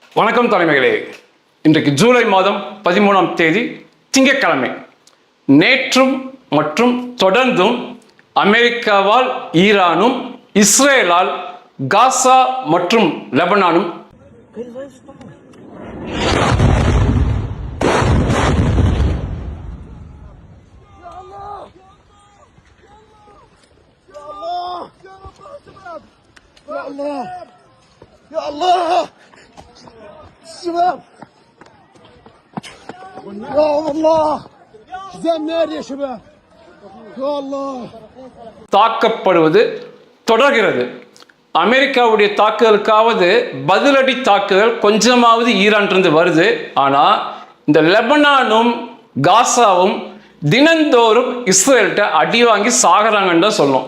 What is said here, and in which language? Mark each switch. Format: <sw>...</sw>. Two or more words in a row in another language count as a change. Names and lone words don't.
<ta>வணக்கம் தலைமைகளே. இன்றைக்கு ஜூலை மாதம் 13ஆம் தேதி திங்கட்கிழமை. நேற்றும் மற்றும் தொடர்ந்தும் அமெரிக்காவால் ஈரானும், இஸ்ரேலால் காசா மற்றும் லெபனானும்</ta> <ar>يا الله شباب يا الله زي النار يا شباب يا الله</ar> <ta>தாக்கப்படுவது தொடர்கிறது. அமெரிக்காவுடைய தாக்குதலுக்காவது பதிலடி தாக்குதல் கொஞ்சமாவது ஈரானிலிருந்து வருது. ஆனால் இந்த லெபனானும் காசாவும் தினந்தோறும் இஸ்ரேல்கிட்ட அடி வாங்கி சாகிறாங்கன்னு தான் சொல்லணும்.</ta>